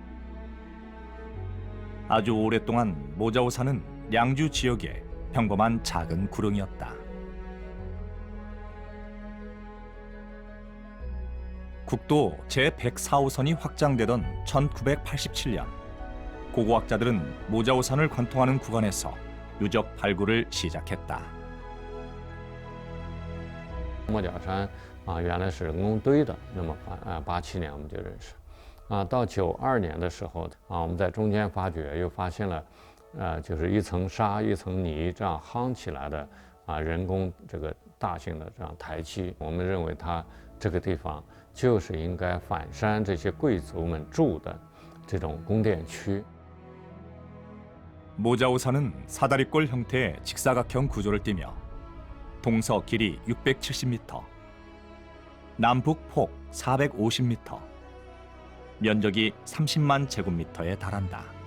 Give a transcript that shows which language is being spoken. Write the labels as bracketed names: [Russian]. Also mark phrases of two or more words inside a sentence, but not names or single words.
[Korean] 아주 오랫동안 모자오산은 양주 지역의 평범한 작은 구릉이었다. 국도 제104호선이 확장되던 1987년, 고고학자들은 모자오산을 관통하는 구간에서 유적 발굴을 시작했다. [Chinese] 莫角山原来是人工堆的，那么87年我们就认识，到92年的时候我们在中间发掘，又发现了就是一层沙一层泥这样夯起来的人工这个大型的这样台基，我们认为它这个地方就是应该反山这些贵族们住的这种宫殿区。 [Korean] 모자오산은 사다리꼴 형태의 직사각형 구조를 띠며 동서 길이 670m, 남북 폭 450m, 면적이 30만 제곱미터에 달한다.